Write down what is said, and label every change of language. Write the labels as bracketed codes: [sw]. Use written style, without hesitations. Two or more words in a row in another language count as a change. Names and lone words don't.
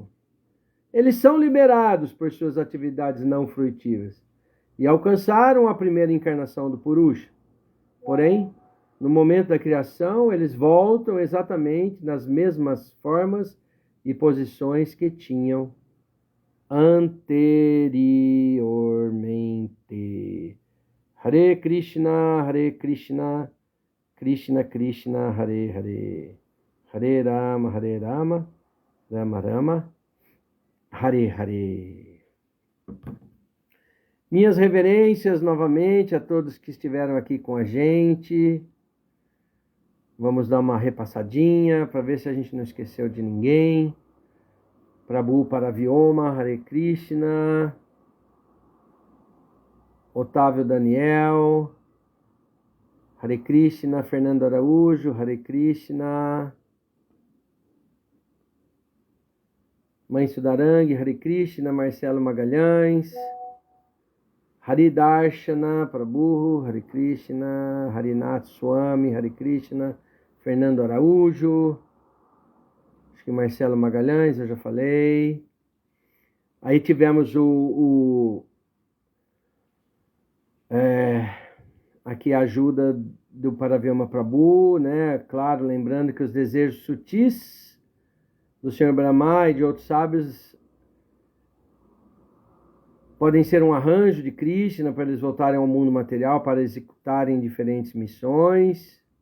[pt] Eles são liberados por suas atividades não fruitivas e alcançaram a primeira encarnação do Purusha. Porém, no momento da criação, eles voltam exatamente nas mesmas formas e posições que tinham anteriormente. [sa] Hare Krishna, Krishna Krishna, Hare Hare, Hare Rama, Rama Rama, Hare Hare. [pt] Minhas reverências novamente a todos que estiveram aqui com a gente. Vamos dar uma repassadinha para ver se a gente não esqueceu de ninguém. Prabhu Paravioma, [sa] Hare Krishna. [pt] Otávio Daniel, [sa] Hare Krishna. [pt] Fernando Araújo, [sa] Hare Krishna. [pt] Mãe Sudarangue, [sa] Hare Krishna. [pt] Marcelo Magalhães, Hari Darshana Prabhu, [sa] Hare Krishna. [pt] Harinath Swami, [sa] Hare Krishna. [pt] Fernando Araújo, que Marcelo Magalhães, eu já falei. Aí tivemos aqui a ajuda do Paravyama Prabhu, né? Claro, lembrando que os desejos sutis do Senhor Brahma e de outros sábios podem ser um arranjo de Krishna para eles voltarem ao mundo material para executarem diferentes missões.